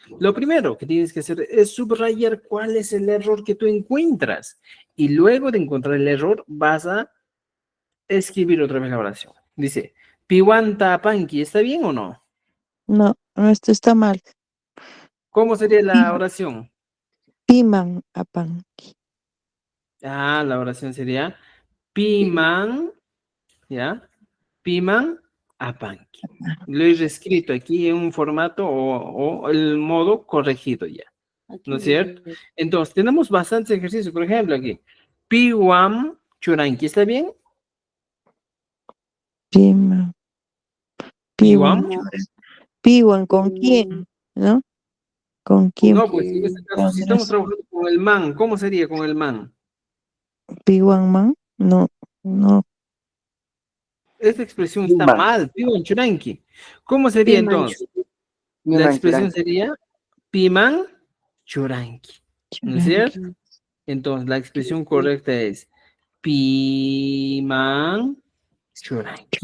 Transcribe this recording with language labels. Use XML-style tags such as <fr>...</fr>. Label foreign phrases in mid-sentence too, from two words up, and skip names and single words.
<es>Lo primero que tienes que hacer es subrayar cuál es el error que tú encuentras. Y luego de encontrar el error, vas a escribir otra vez la oración. Dice,</es> <qu>Piwanta Panki,</qu> <es>¿está bien o no? No, no, esto está mal. ¿Cómo sería la oración?</es> <qu>Piman apan.</qu> <es>Ah, la oración sería Piman, ¿ya?</es> <qu>Piman Apanki.</qu> <es>Lo he reescrito aquí en un formato o el modo corregido ya. ¿No es cierto? Entonces, tenemos bastantes ejercicios. Por ejemplo, aquí.</es> <qu>Piwam Churanki,</qu> <es>¿está bien? Piman. Piwam. Piwan, ¿con quién? ¿No? ¿Con quién? No, pues en este caso, si estamos trabajando con el man, ¿cómo sería con el man?</es> <qu>Piwan man.</qu> <es>No, no. Esta expresión está Man. mal.</es> <qu>Piwan Churanki.</qu> <es>¿Cómo sería entonces? La expresión sería</es> <qu>Piman Churanki.</qu> <es>¿No es cierto? Entonces, la expresión correcta es</es> <qu>Piman Churanki.</qu>